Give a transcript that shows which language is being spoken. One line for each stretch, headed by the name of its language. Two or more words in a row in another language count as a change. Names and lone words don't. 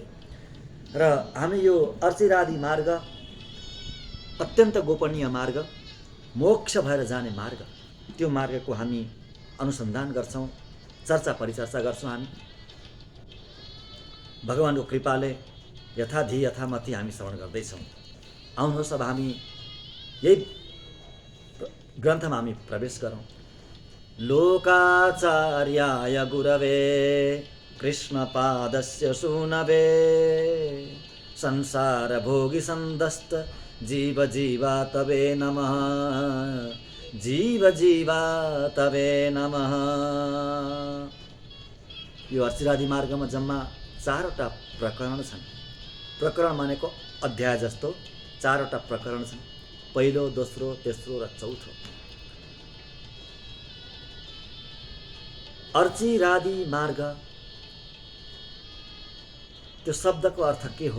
Nepali: र हामी यो अर्चिरादि मार्ग अत्यन्त गोपनीय मार्ग, मोक्ष भएर जाने मार्ग, त्यो मार्गको हामी अनुसन्धान गर्छौँ, चर्चा परिचर्चा गर्छौँ। हामी भगवानको कृपाले यथाधि यथामति हामी श्रवण गर्दैछौँ। आउनुहोस् अब हामी यही ग्रन्थमा हामी प्रवेश गरौँ।
Sanskrit: लोकाचार्याय गुरवे कृष्णपादस्य सूनवे संसार भोगी सन्दस्त जीव जीवा तवे नमः, जीव जीवा तवे नमः।
Nepali: यो अर्चिरादि मार्गमा जम्मा 4वटा प्रकरण छन्। प्रकरण मानेको अध्याय जस्तो 4वटा प्रकरण छन्, पहिलो, दोस्रो, तेस्रो र चौथो। अर्चिरादि मार्ग, त्यो शब्दको अर्थ के हो?